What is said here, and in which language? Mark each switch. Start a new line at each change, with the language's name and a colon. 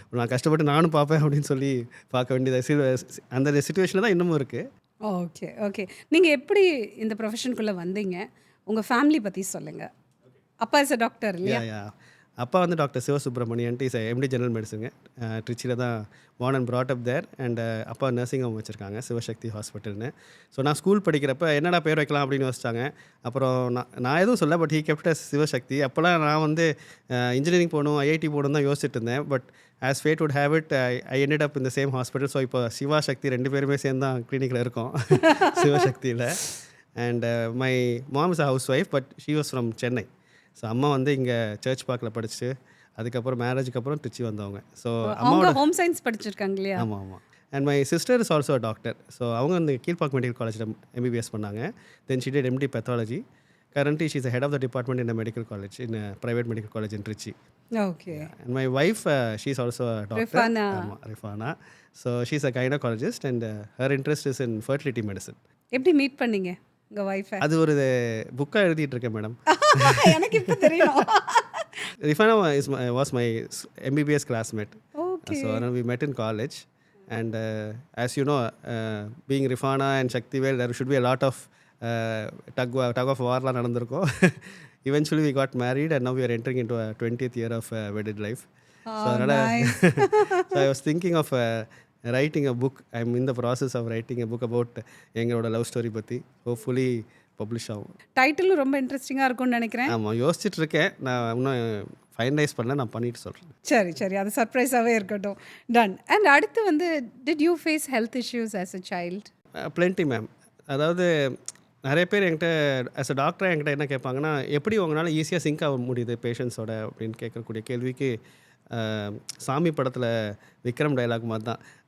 Tamil: நான் கஷ்டப்பட்டு நானும் பார்ப்பேன் அப்படின்னு சொல்லி பார்க்க வேண்டியது அந்த சுச்சுவேஷனில் தான் இன்னமும் இருக்குது. Okay okay. நீங்கள் எப்படி இந்த ப்ரொஃபஷனுக்குள்ளே வந்தீங்க? உங்கள் ஃபேமிலி பற்றி சொல்லுங்கள்.
English: அப்பா is a doctor
Tamil: இல்லையா? அப்பா வந்து doctor Sivasubramanian
English: Is MD general மெடிசனுங்க.
Tamil: ட்ரிச்சியில் தான்
English: born and brought up there.
Tamil: And அப்பா நர்சிங் ஹோம் வச்சுருக்காங்க, சிவசக்தி ஹாஸ்பிட்டல்னு. ஸோ நான் ஸ்கூல் படிக்கிறப்ப என்னடா பேர் வைக்கலாம் அப்படின்னு யோசிச்சாங்க. அப்புறம் நான் எதுவும் சொல்ல,
English: But he kept us Sivasakthi.
Tamil: அப்போல்லாம் நான் வந்து இன்ஜினியரிங் போகணும், ஐஐடி போகணும் தான் யோசிச்சுட்டு இருந்தேன்.
English: But as fate would have it, I ended up இந்த same hospital.
Tamil: ஸோ இப்போ சிவாசக்தி 2 பேருமே சேர்ந்து தான் கிளினிக்கில் இருக்கோம் சிவசக்தியில்.
English: And my mom is a house wife, but she was from Chennai.
Tamil: So அம்மா வந்து இங்கே சர்ச் பார்க்கில் படிச்சுட்டு அதுக்கப்புறம் மேரேஜுக்கு அப்புறம் திருச்சி வந்தவங்க.
English: so
Tamil: அவங்க ஹோம் சயின்ஸ் படிச்சிருக்காங்க இல்லையா? ஆமாம் ஆமாம்.
English: And my sister is also doctor.
Tamil: So அவங்க வந்து கீழ்பாக் மெடிக்கல் காலேஜில் MBBS பண்ணாங்க.
English: Then she did MD Pathology. Currently she is the head of the department in a medical college, in a private medical college in Trichy. Okay. And my wife, she is also a doctor. Rifana. Rifana. So she is a gynecologist and her interest is in fertility medicine.
Tamil: எப்படி meet பண்ணீங்க உங்கள் wifi? அது ஒரு புக்காக எழுதிட்டு இருக்கேன் madam. எனக்கு இப்போ தெரியும்.
English: Rifana was my MBBS classmate. Okay. So we met in college. And as you know, being Rifana and Shaktivel, there should be a lot of tug of warலாம் நடந்திருக்கும். Eventually we got married and now we are entering into a 20th year of wedded life. So nice. So I was thinking of writing a book. I'm in the process of writing a book about
Tamil: எங்களோட love story பற்றி. Hopefully publish ஆகும். டைட்டிலும் ரொம்ப இன்ட்ரெஸ்டிங்காக இருக்கும்னு நினைக்கிறேன். ஆமாம், யோசிச்சுட்டு இருக்கேன். நான் இன்னும் ஃபைனலைஸ் பண்ணல, நான் பண்ணிட்டு சொல்கிறேன். சரி அது சர்ப்ரைஸாகவே இருக்கட்டும். டன்.
English: and
Tamil: அடுத்து வந்து
English: Did you face health issues as a child? Plenty ma'am.
Tamil: அதாவது நிறைய பேர் என்கிட்ட ஆஸ் அ டாக்டராக என்கிட்ட என்ன கேட்பாங்கன்னா, எப்படி உங்களால் ஈஸியாக சிங்க் ஆக முடியுது பேஷண்ட்ஸோட அப்படின்னு கேட்கக்கூடிய கேள்விக்கு சாமி படத்தில் விக்ரம் டைலாக் மாதிரி தான்.